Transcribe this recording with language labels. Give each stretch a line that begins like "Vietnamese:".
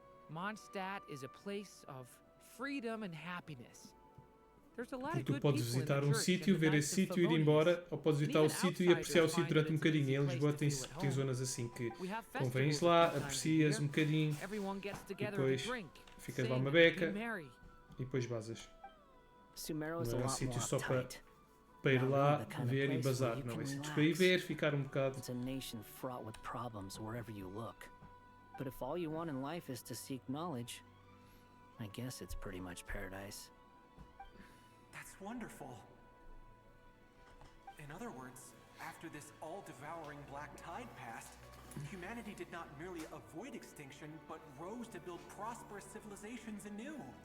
English: Mondstadt is a place of freedom and happiness.
Portuguese: Porque tu podes visitar um sítio, ver esse sítio, ir embora, ou podes visitar o sítio e apreciar o sítio durante um bocadinho. Em Lisboa tem zonas assim que convens lá, aprecias um bocadinho, e depois ficas lá uma beca e depois vazas. Não é um sítio só para ir lá, ver e bazar. Não, é sítios para ir ver, ficar um bocado.
English: It's a nation fraught with problems wherever you look. But if all you want in life is to seek knowledge, I guess it's pretty much paradise. That's wonderful. In other words, after this all-devouring black tide passed, humanity did not merely avoid extinction, but rose to build prosperous civilizations anew.